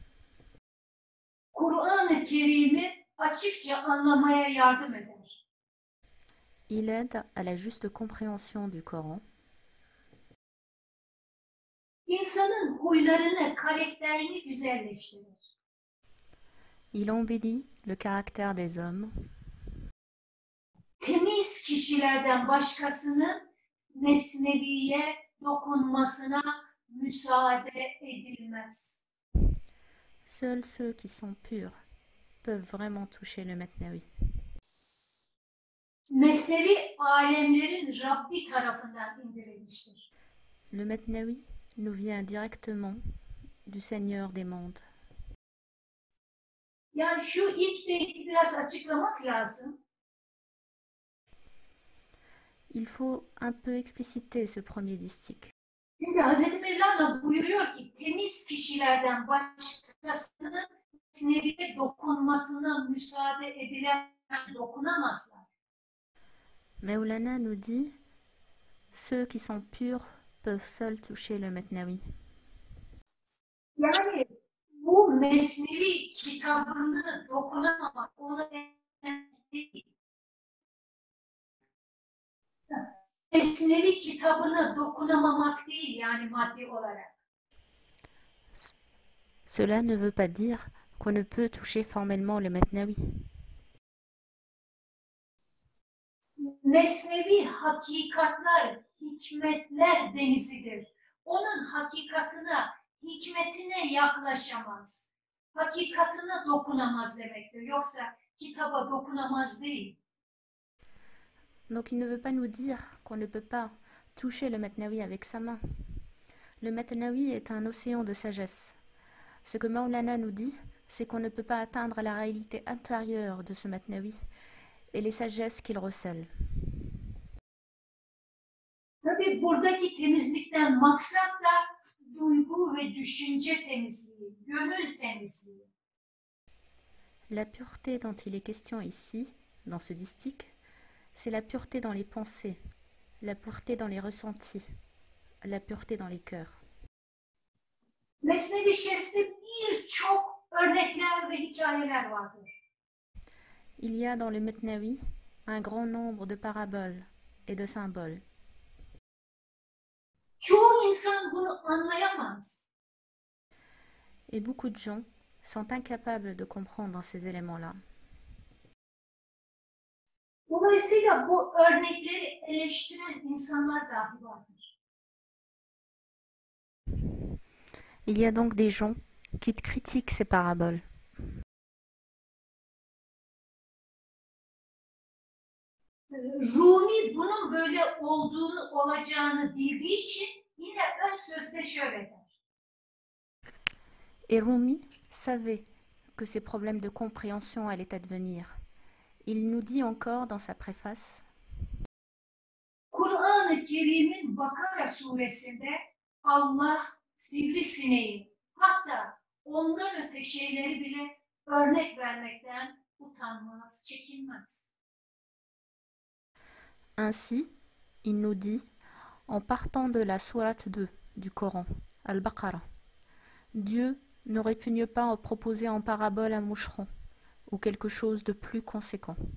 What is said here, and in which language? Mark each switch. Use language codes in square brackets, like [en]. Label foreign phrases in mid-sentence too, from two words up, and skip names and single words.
[tr] Kur'an-ı Kerim'i açıkça anlamaya yardım eder. [fr] Il aide à la juste compréhension du Coran. [tr] İnsanın huylarını, karakterini güzelleştirir. [fr] Il embellit le caractère des hommes. [tr] Temiz kişilerden başkasının Mesnevi'ye dokunmasına müsaade edilmez. [fr] Seuls ceux qui sont purs peuvent vraiment toucher le Metnawi. [tr] Mesnevi alemlerin Rabbi tarafından indirilmiştir. [fr] Le Metnawi nous vient directement du Seigneur des mondes. [tr] Yani şu ilk beyti biraz açıklamak lazım. [fr] Il faut un peu expliciter ce premier distique. [tr] Çünkü Hz. Mevlana buyuruyor ki temiz kişilerden başkasının Mesnevi'ye dokunmasına müsaade edilen dokunamazlar. [fr] Maulana nous dit ceux qui sont purs peuvent seuls toucher le Metnawi. [tr] Yani bu Mesnevi kitabını dokunamamak, onu değil. Mesnevi kitabına dokunamamak değil yani maddi olarak. [fr] Cela ne veut pas dire qu'on ne peut toucher formellement le Metnawi. [tr] Mesnevi hakikatlar, hikmetler denizidir. Onun hakikatına, hikmetine yaklaşamaz. Hakikatına dokunamaz demektir. Yoksa kitaba dokunamaz değil. [fr] Donc il ne veut pas nous dire qu'on ne peut pas toucher le Metnawi avec sa main. Le Metnawi est un océan de sagesse. Ce que Maulana nous dit, c'est qu'on ne peut pas atteindre la réalité intérieure de ce Metnawi et les sagesses qu'il recèle. [tr] Tabii buradaki temizlikten maksat da duygu ve düşünce temizliği, gönül temizliği. [fr] La pureté dont il est question ici, dans ce distique, c'est la pureté dans les pensées, la pureté dans les ressentis, la pureté dans les cœurs. [tr] Mesnevi Şerif'te birçok örnekler ve hikayeler vardır. [fr] Il y a dans le Metnawi un grand nombre de paraboles et de symboles. [tr] Çoğu insan bunu anlayamaz. [fr] Et beaucoup de gens sont incapables de comprendre ces éléments-là. [tr] Dolayısıyla bu örnekleri eleştiren insanlar dahi vardır. [fr] Il y a donc des gens qui critiquent ces paraboles. [tr] Rumi bunun böyle olacağını bildiği için yine ön sözde şöyle der. [fr] Et Rumi savait que ces problèmes de compréhension allaient advenir. Il nous dit encore dans sa préface: [tr] Kur'an-ı Kerim'in Bakara suresinde Allah sivrisineği, hatta ondan öte şeyleri bile örnek vermekten utanmaz, çekinmez. [fr] Ainsi, il nous dit, en partant de la sourate 2 du Coran, Al-Baqarah, Dieu ne répugne pas en proposer en parabole un moucheron ou quelque chose de plus conséquent.